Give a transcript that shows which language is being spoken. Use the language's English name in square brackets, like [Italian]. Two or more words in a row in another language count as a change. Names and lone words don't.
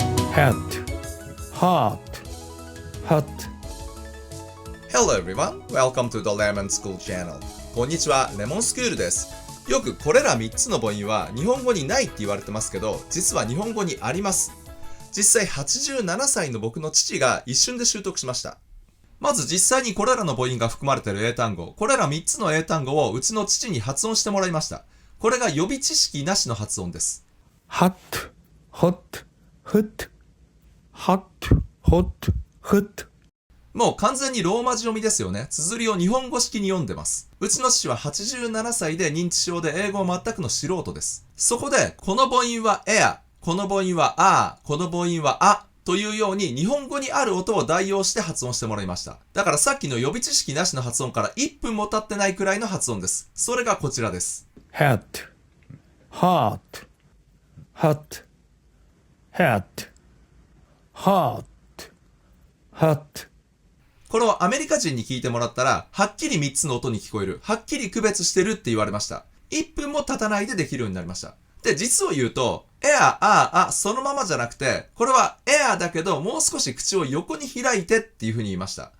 [English] hat, heart, hut. Hello everyone, welcome to the Lemon School Channel. [Japanese] こんにちは、レモンスクールです。よくこれら3つの母音は日本語にないって言われてますけど、実は日本語にあります。実際87歳の僕の父が一瞬で習得しました。まず実際にこれらの母音が含まれている英単語、これら3つの英単語をうちの父に発音してもらいました。これが予備知識なしの発音です。 [English] hat, hot, hut, hot, hot, hut. [Japanese] もう完全にローマ字読みですよね。綴りを日本語式に読んでます。うちの父は87歳で認知症で英語全くの素人です。そこで、この母音はair、この母音はあ、この母音はあというように日本語にある音を代用して発音してもらいました。だからさっきの予備知識なしの発音から1分も経ってないくらいの発音です。それがこちらです。 [English] hat, heart, hut, hat, heart, hut. [Japanese] これをアメリカ人に聞いてもらったら、はっきり3つの音に聞こえる。はっきり区別してるって言われました。1分も経たないでできるようになりました。で、実を言うと、air、そのままじゃなくて、これは air だけど、もう少し口を横に開いてっていう風に言いました。